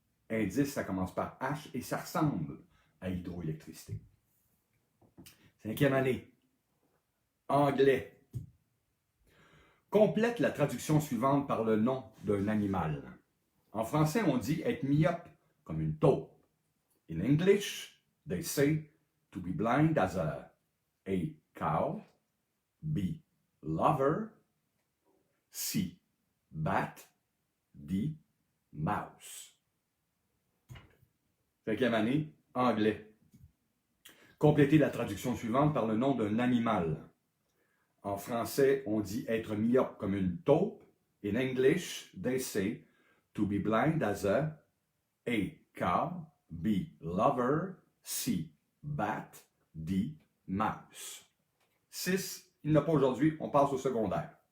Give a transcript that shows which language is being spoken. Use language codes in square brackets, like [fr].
[fr] Indice, ça commence par H et ça ressemble à hydroélectricité. Cinquième année. Anglais. Complète la traduction suivante par le nom d'un animal. En français, on dit être myope comme une taupe. [en] In English, they say to be blind as a cow, B, lover, C, bat, D, mouse. [fr] Cinquième année, anglais. Complétez la traduction suivante par le nom d'un animal. En français, on dit être myope comme une taupe. [en] In English, they say to be blind as a cow, B, lover, C, bat, D, mouse. [fr] 6, il n'y en a pas aujourd'hui, on passe au secondaire.